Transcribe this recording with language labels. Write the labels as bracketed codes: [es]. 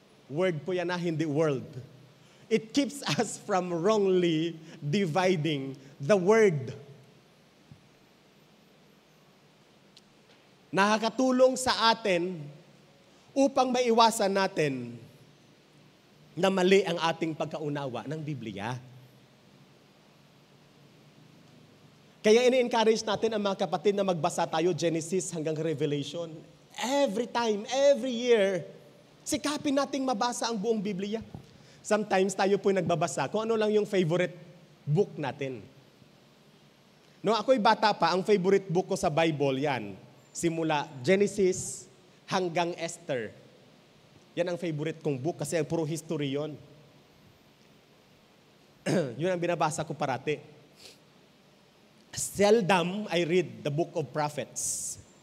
[en] Word [tl] po yan na, hindi [en] world. It keeps us from wrongly dividing the word. [tl] Nakakatulong sa atin upang maiwasan natin na mali ang ating pagkaunawa ng Biblia. Kaya ini-encourage natin ang mga kapatid na magbasa tayo Genesis hanggang Revelation. [en] Every time, every year, [tl] sikapin nating mabasa ang buong Biblia. Sometimes tayo po nagbabasa kung ano lang yung favorite book natin. No, ako'y bata pa, ang favorite book ko sa Bible yan. Simula Genesis hanggang Esther. Yan ang favorite kong book kasi puro history yon. Yun ang binabasa ko parati. [en] Seldom I read the book of prophets.